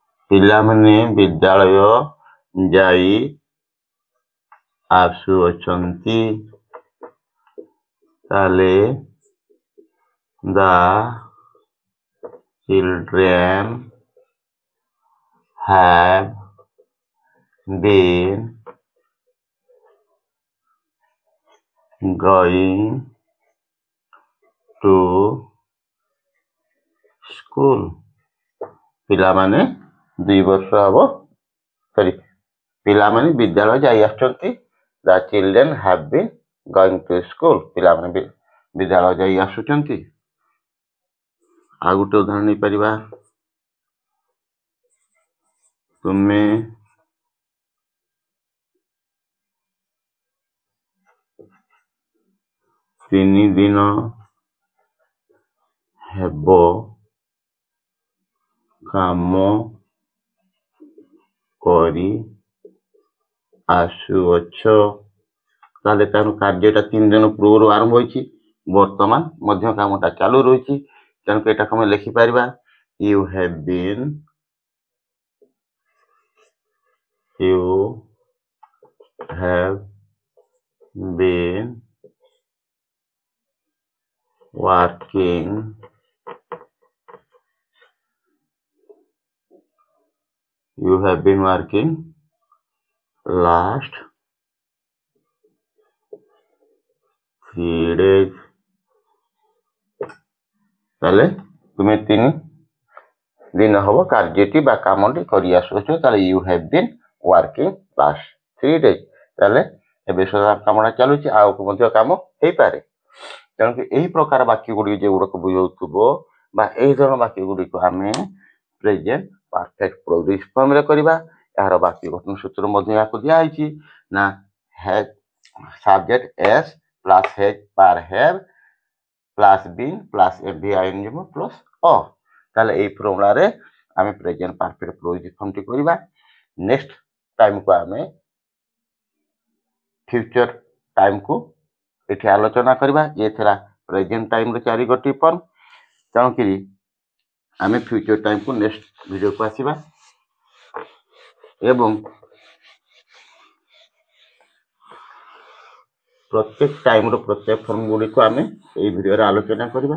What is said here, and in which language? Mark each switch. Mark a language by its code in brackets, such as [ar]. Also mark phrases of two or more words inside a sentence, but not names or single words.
[or] ପିଲାମାନେ ବିଦ୍ୟାଳୟ ଯାଇ ଆସୁଅଛନ୍ତି। [en] ତାହେଲେ the children have been going to school. [or] ପିଲାମାନେ 2 ବର୍ଷ ହବ ପିଲାମାନେ ବିଦ୍ୟାଳୟ ଯାଇ ଆସୁଛନ୍ତି। [en] The children have been going to school. [or] ପିଲାମାନେ ବିଦ୍ୟାଳୟ ଯାଇ ଆସୁଛନ୍ତି। ଆଉ ଗୋଟେ ଉଦାହରଣ ନେଇପାରିବା। ତୁମେ 3 ଦିନ ହେବ କାମ କରି ଆସୁଅଛ। ତାହେଲେ ତାର କାର୍ଯ୍ୟଟା 3 ଦିନ ପୂର୍ବରୁ ଆରମ୍ଭ ହୋଇଛି, ବର୍ତ୍ତମାନ ମଧ୍ୟ କାମଟା ଚାଲୁ ରହିଛି। ତେଣୁ ଏଟାକୁ ଆମେ ଲେଖିପାରିବା [en] you have been working last 3 days. [or] ତାହେଲେ ତୁମେ 3 ଦିନ ହବ କାର୍ଯ୍ୟଟି ବା କାମଟି କରି ଆସୁଅଛ। [en] ତାହେଲେ you have been working last 3 days. [or] ତାହେଲେ ଏବେ ସୁଦ୍ଧା କାମଟା ଚାଲୁଛି, ଆଉ ମଧ୍ୟ କାମ ହେଇପାରେ। ତେଣୁ ଏହି ପ୍ରକାର ବାକ୍ୟ ଗୁଡ଼ିକ ଯେଗୁଡ଼ାକ ବୁଝାଉଥିବ ବା ଏହି ଧରଣ ବାକ୍ୟ ଗୁଡ଼ିକୁ ଆମେ [en] present perfect progressive [or] ଫର୍ମରେ କରିବା। ଏହାର ବାକ୍ୟ ଗଠନ ସୂତ୍ର ମଧ୍ୟ ଏହାକୁ ଦିଆଯାଇଛି ନା [en] have subject s plus have par have plus been plus FVING plus o। [or] ତାହେଲେ এই ଫର୍ମୁଲାରେ ଆମେ [en] present perfect progressive [or] ଫର୍ମଟି କରିବା। [en] next timeକୁ [or] ଆମେ [en] future timeକୁ [or] ଏଠି ଆଲୋଚନା କରିବା। ଏ ଥିଲା [en] present timeର [or] 4 ଗୋଟି ଫର୍ମ। ତେଣୁକରି ଆମେ [en] future timeକୁ next videoକୁ [or] ଆସିବା ଏବଂ ପ୍ରତ୍ୟେକ ଟାଇମର ପ୍ରତ୍ୟେକ ଫର୍ମ ଗୁଡ଼ିକୁ ଆମେ ଏହି ଭିଡ଼ିଓରେ ଆଲୋଚନା କରିବା।